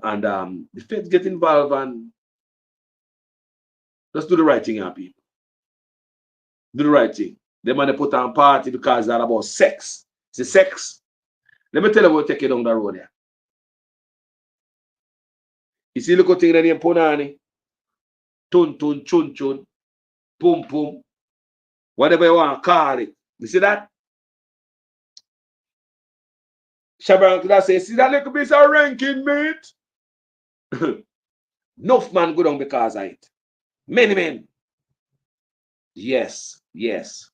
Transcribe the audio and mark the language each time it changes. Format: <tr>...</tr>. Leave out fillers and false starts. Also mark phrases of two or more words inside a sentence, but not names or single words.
<en>And the feds get involved and let's do the right thing, yeah, people. Do the right thing. They man put on party because it's all about sex. It's sex. Let me tell you what take you down the road there. You see, look at thing that name Punani. Tun tun chun chun. Pum pum. Whatever you want to call it. You see that? Shabran could have said, see that little piece of ranking, mate? Enough man go down because of it. Many men. Yes, yes.</en>